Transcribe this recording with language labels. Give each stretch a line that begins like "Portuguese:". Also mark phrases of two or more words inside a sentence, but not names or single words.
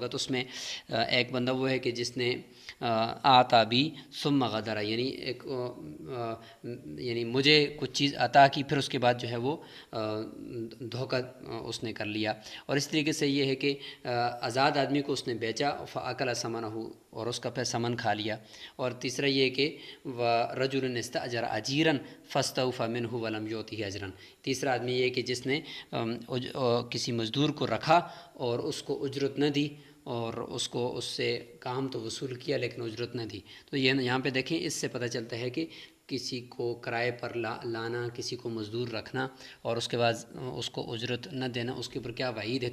Urdu: تو اس میں ایک بندہ وہ ہے کہ جس نے
Arabic: آتا بھی ثم غدرا،
Urdu: یعنی مجھے کچھ چیز عطا کی، پھر اس کے بعد جو ہے وہ دھوکہ اس نے کر لیا۔ اور اس طریقے سے یہ ہے کہ آزاد آدمی کو اس نے بیچا،
Arabic: فاکل ثمنہ،
Urdu: اور اس کا پھر ثمن کھا لیا۔ اور تیسرا یہ کہ
Arabic: رجل استاجر اجیرا فاستوفى منه ولم يؤته اجرا،
Urdu: تیسرا آدمی یہ کہ جس نے کسی مزدور کو رکھا اور اس کو اجرت نہ دی، اور اس کو اس سے کام تو وصول کیا لیکن اجرت نہ دی۔ تو یہ یہاں پہ دیکھیں، اس سے پتہ چلتا ہے کہ کسی کو کرائے پر لانا، کسی کو مزدور رکھنا اور اس کے بعد اس کو اجرت نہ دینا، اس کے اوپر کیا وعید ہے۔